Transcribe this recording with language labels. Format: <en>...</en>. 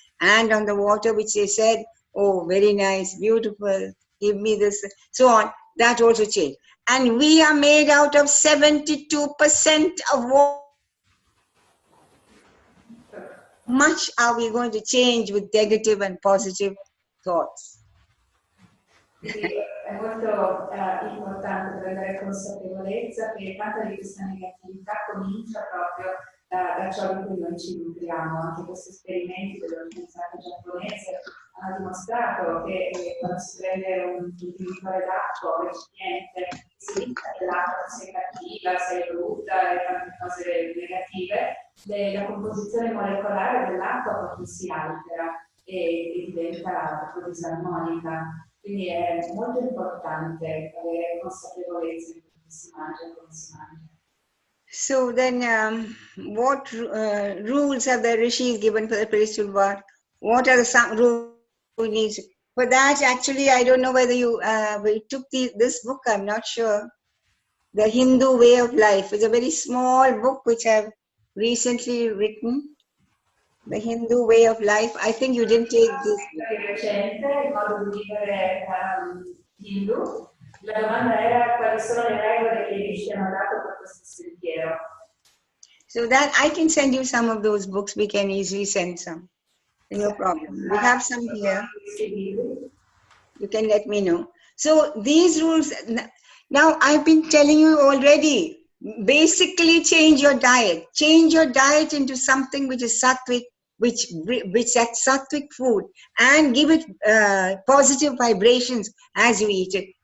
<en>And on the water which they said, oh, very nice, beautiful, give me this, so on, that also changed. And we are made out of 72% of water. Much are we going to change with negative and positive thoughts?</en> <it>Quindi è molto importante prendere consapevolezza che tanta di questa negatività comincia proprio da ciò di cui noi ci nutriamo. Anche questi esperimenti dello scienziato giapponese hanno dimostrato che quando si prende un contenitore d'acqua, un recipiente, si dice che l'acqua sia cattiva, sia brutta e tante cose negative, la composizione molecolare dell'acqua proprio si altera e diventa proprio disarmonica. Quindi è molto importante avere consapevolezza di come si mangia e come si mangia.</it> <en>So then, what rules have the rishis given for the spiritual work? What are the rules we need? For that, actually, I don't know whether you took this book, I'm not sure. The Hindu Way of Life is a very small book which I've recently written. The Hindu Way of Life. I think you didn't take this.</en> <it>Recente, il modo di vivere hindu. La domanda era quali sono le regole che i rishi hanno dato per questo sentiero.</it> <en>So that I can send you some of those books. We can easily send some. No problem. We have some here. You can let me know. So these rules. Now I've been telling you already. basically change your diet. Change your diet into something which is sattvic, which that sattvic food, and give it positive vibrations as you eat it.</en>